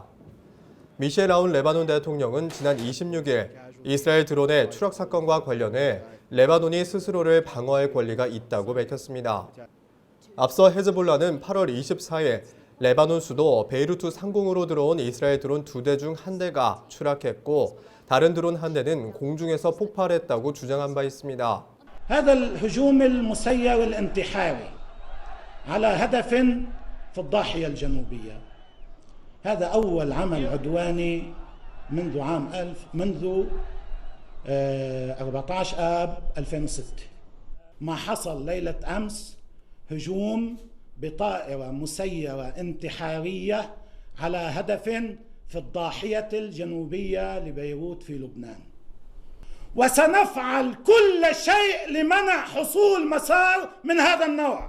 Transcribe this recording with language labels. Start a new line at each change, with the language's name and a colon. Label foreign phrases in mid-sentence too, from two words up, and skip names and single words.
Korean: 미셸 아운 레바논 대통령은 지난 26일 이스라엘 드론의 추락 사건과 관련해 레바논이 스스로를 방어할 권리가 있다고 밝혔습니다. 앞서 헤즈볼라는 8월 24일 레바논 수도 베이루트 상공으로 들어온 이스라엘 드론 2대 중 1대가 추락했고 다른 드론 1대는 공중에서 폭발했다고 주장한 바 있습니다.
Arabic: هذا الهجوم المسير الانتحاري على هدف في الضاحية الجنوبية هذا أول عمل عدواني منذ 14 آب 2006 ما حصل ليلة أمس هجوم بطائرة مسيرة انتحارية على هدف في الضاحية الجنوبية لبيروت في لبنان وسنفعل كل شيء لمنع حصول مسار من هذا النوع.